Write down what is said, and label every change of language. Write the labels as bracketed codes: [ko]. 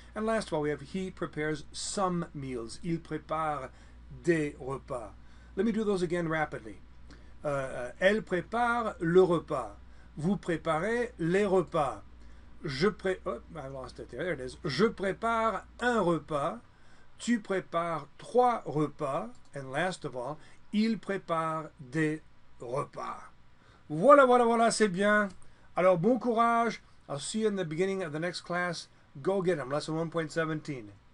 [en] And last of all, we have he prepares some meals. [fr] Il prépare des repas. [en] Let me do those again rapidly. [fr] Elle prépare le repas. Vous préparez les repas. [en] I lost it there. There it is. [fr] Je prépare un repas. Tu prépares 3 repas. [en] And last of all, [fr] il prépare des repas. Voilà, voilà, voilà, c'est bien. Alors, bon courage. [en] I'll see you in the beginning of the next class. Go get them. Lesson 1.17.